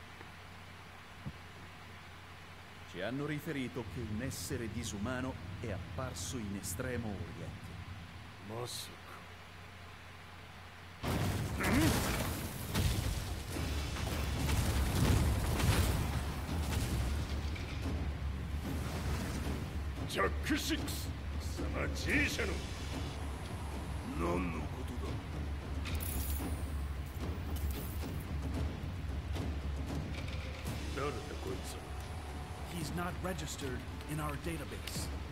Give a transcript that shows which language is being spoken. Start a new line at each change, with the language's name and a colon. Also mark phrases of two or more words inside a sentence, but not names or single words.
Italian: Ci hanno riferito che un essere disumano è apparso in Estremo Oriente.
Japanese: Jack 6、貴様 J 社の何のことだ。誰だこいつは。
English: He's not registered in our database.